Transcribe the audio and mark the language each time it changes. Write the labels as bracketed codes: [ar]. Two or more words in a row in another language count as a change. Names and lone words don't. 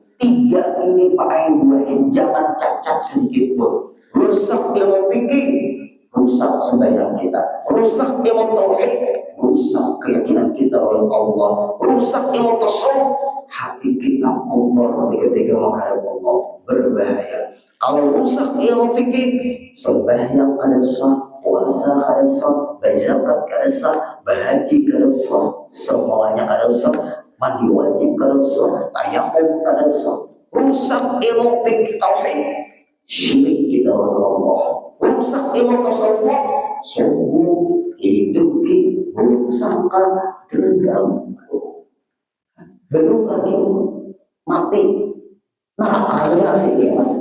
[id] 3 ini Pak Ibrahim, jangan cacat sedikit pun. Rusak ilmu fikih, rusak sembahyang kita. Rusak ilmu tauhid, rusak keyakinan kita oleh Allah. Rusak ilmu tasawuf, hati kita kotor ketika menghadap Allah, berbahaya. [bjn] Kalau rusak ilmu fikih, sembahyang kada sah, puasa kada sah, zakat kada sah, berhaji kada sah, semuanya kada sah, mandi wajib kada sah, tayamum kada sah. [id] Rusak ilmu fikih tauhid, syirik di dalam Allah. Rusak ilmu tasawuf, sungguh hidupi buruk sangka dendam. Belum lagi mati, neraka hati dia.